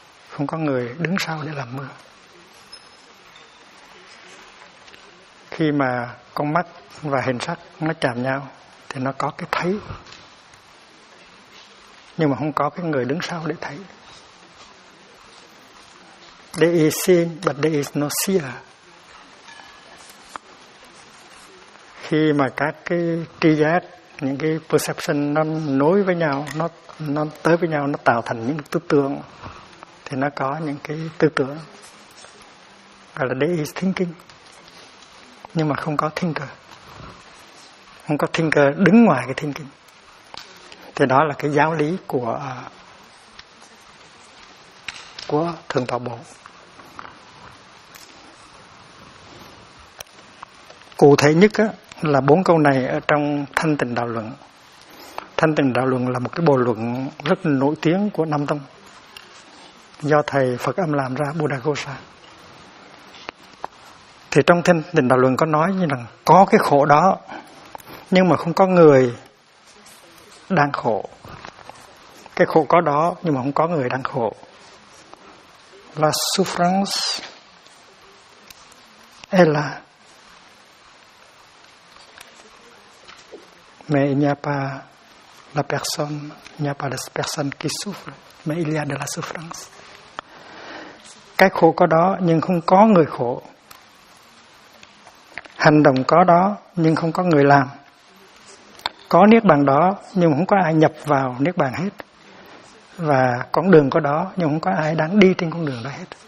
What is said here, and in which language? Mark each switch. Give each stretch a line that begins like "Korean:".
Vietnamese: Không có người đứng sau để làm mưa. Khi mà con mắt và hình sắc nó chạm nhau thì nó có cái thấy. Nhưng mà không có cái người đứng sau để thấy.
English: There is seeing but there is no seer.
Vietnamese: Khi mà các cái tri giác, những cái perception nó nối với nhau, nó tới với nhau, nó tạo thành những tư tưởng, thì nó có những cái tư tưởng gọi là
English: there is thinking.
Vietnamese: Nhưng mà không có thinker. Không có thinker đứng ngoài cái thinking. Thì đó là cái giáo lý của thường tọa bổ. Cụ thể nhất á, là bốn câu này ở trong Thanh Tịnh Đạo Luận. Thanh Tịnh Đạo Luận là một cái bộ luận rất nổi tiếng của Nam Tông, do thầy Phật Âm làm ra, Buddha Gosa. Thì trong Thanh Tịnh Đạo Luận có nói như rằng có cái khổ đó, nhưng mà không có người đang khổ. Cái khổ có đó, nhưng mà không có người đang khổ.
French: La souffrance est là mais il n'y a pas la personne, il n'y a pas de personne qui souffre, mais il y a de la souffrance.
Vietnamese: cái khổ có đó nhưng không có người khổ. Hành động có đó nhưng không có người làm. Có niết bàn đó nhưng không có ai nhập vào niết bàn hết. Và con đường có đó nhưng không có ai đáng đi trên con đường đó hết.